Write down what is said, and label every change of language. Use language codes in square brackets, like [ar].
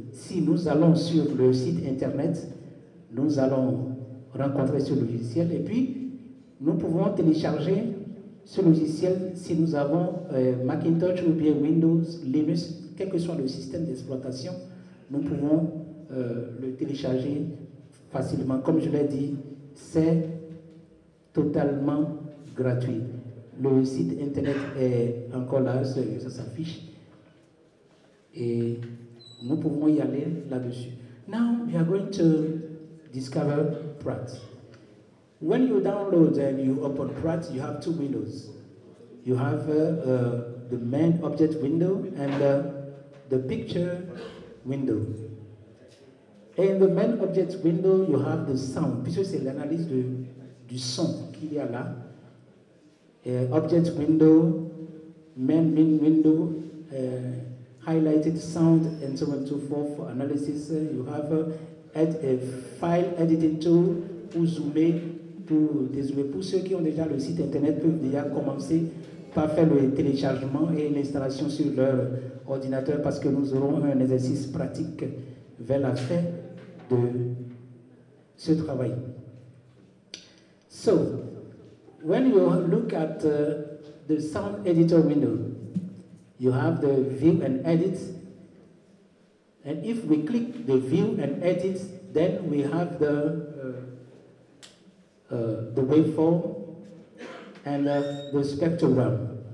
[fr] Si nous allons sur le site internet, nous allons rencontrer ce logiciel et puis nous pouvons télécharger ce logiciel si nous avons Macintosh ou bien Windows, Linux, quel que soit le système d'exploitation, nous pouvons le télécharger facilement. Comme je l'ai dit, c'est totalement gratuit. Le site internet est encore là, ça s'affiche et nous pouvons y aller là-dessus. [en] Now we are going to discover Pratt. When you download and you open Pratt, you have two windows. You have the main object window and the picture window. In the main object window, you have the sound, [fr] puisque c'est l'analyse du son qu'il y a là. [en] Object window, main window, highlighted sound, and so on and so forth for analysis. You have a file editing tool [fr] pour zoomer, pour dézoomer. Pour ceux qui ont déjà le site internet peuvent déjà commencer par faire le téléchargement et l'installation sur leur ordinateur parce que nous aurons un exercice pratique vers la fin de ce travail. [en] So, when you look at the sound editor window, you have the view and edit. And if we click the view and edit, then we have the waveform and the spectrogram.